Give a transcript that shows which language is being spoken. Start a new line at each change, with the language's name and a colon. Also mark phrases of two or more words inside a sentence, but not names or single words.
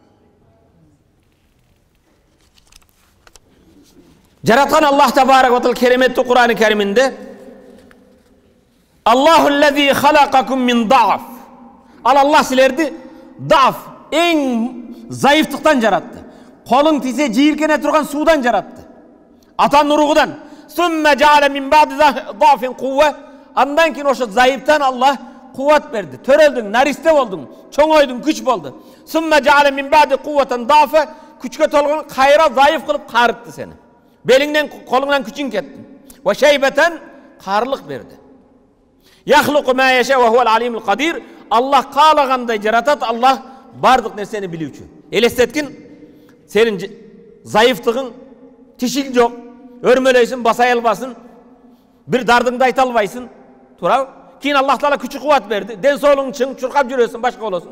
Kyrgyz: Жараткан Аллах
Arabic: تبارك وتعالى
Kyrgyz: кереметтүү Кур'ан-ы Кериминде
Arabic: الله الذي خلقكم من ضعف.
Kyrgyz: Аллах силерди даф, эң зайыфтыктан жаратты. Колуң тисе жийиркене турган суудан жаратты. Атанын уругудан.
Arabic: ثم جعل من بعد ضعف قوة.
Kyrgyz: Андан кийин ошо зайыптан Аллах кувват берди. Төрөлдүң, наристе болдуң, чоңойдуң, күч болду.
Arabic: ثم جعل من بعد قوة ضعفا.
Kyrgyz: Күчкө толгон кайра зайыф кылып карытты сени. Белиңден, колуңдан күчүң кетти.
Arabic: وشيبة
Kyrgyz: карылык берди.
Arabic: يخلق ما يشاء وهو العليم القدير.
Kyrgyz: Аллах каалагандай жаратат, Аллах бардык нерсени билүүчү. Элестеткин, сенин зайыфтыгың тишил жок, өрмөлөйсүн, басай албасың, бир дардыңды айта албайсың, туурабы? Кийин Аллах Таала күч кубат берди, ден соолугуң чың, чуркап жүрөсүң, башка болосуң.